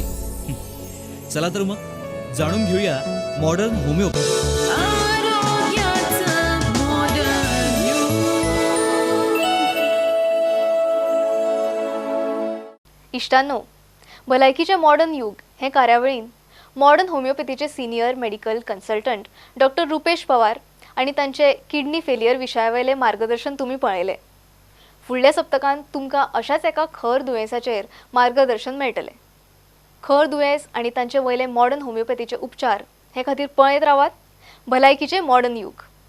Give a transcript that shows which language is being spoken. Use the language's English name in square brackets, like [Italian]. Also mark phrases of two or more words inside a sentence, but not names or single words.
[Marathi] चला तर मग जाणून घेऊया मॉडर्न होमिओपॅथी. [Konkani] इष्टांनो, भलायकीचे मॉडर्न युग हे कार्यावळीन मॉडर्न होमिओपॅथीचे [English] senior medical consultant [Konkani] डॉक्टर रुपेश पवार आणि तांचे [English] kidney failure [Konkani] विशयावयले मार्गदर्शन तुम्ही पळयले. फुडल्या सप्तकांत तुमकां अशाच एका खर दुयेंसाचेर मार्गदर्शन मेळटले. खर दुयेंस आणि तांचे वयले मॉडर्न होमिओपॅथीचे उपचार हे खातीर पळयत रावात भलायकीचे मॉडर्न युग.